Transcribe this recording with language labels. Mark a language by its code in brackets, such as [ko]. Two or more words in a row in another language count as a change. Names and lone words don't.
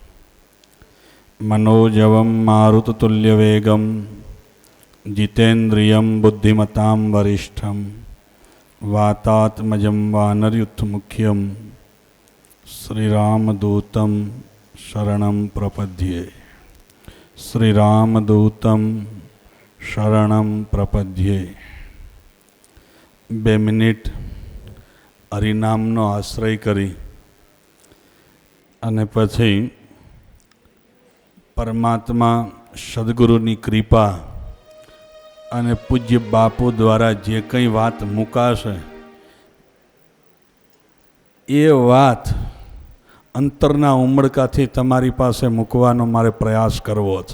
[sa] मनोजवं मारुततुल्यवेगं जितेन्द्रियं बुद्धिमतां वरिष्ठं वातात्मजं वानरयूथमुख्यं श्रीरामदूतं शरणं प्रपद्ये। श्रीरामदूतं शरणं प्रपद्ये। [gu] 2 મિનિટ હરિનામનો આશ્રય કરી અને પછી પરમાત્મા સદગુરુની કૃપા અને પૂજ્ય બાપુ દ્વારા જે કંઈ વાત મુકાશે એ વાત અંતરના ઉમળકાથી તમારી પાસે મૂકવાનો મારે પ્રયાસ કરવો છે।